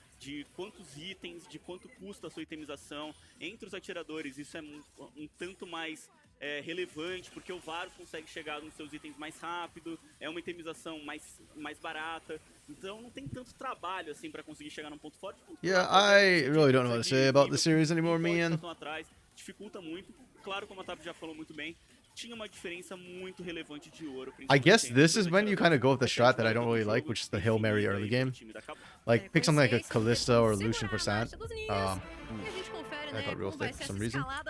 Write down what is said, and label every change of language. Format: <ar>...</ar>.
<pt>De quantos itens, de quanto custa a sua itemização entre os atiradores. Isso é um tanto mais relevante, porque o Varus consegue chegar nos seus itens mais rápido, é uma itemização mais barata. Então não tem tanto trabalho assim para conseguir chegar num ponto forte.</pt> <en>Yeah, I really don't know what to say about the series anymore, man.</en> <pt>Dificulta muito. Claro, como a Tap já falou muito bem, tinha uma diferença muito relevante de ouro.</pt> <en>I guess this is when you kind of go with the strat that I don't really like, which is the Hail Mary early game. Like, pick something like a Kalista or a Lucian for Sant. That got real thick for some reason.</en>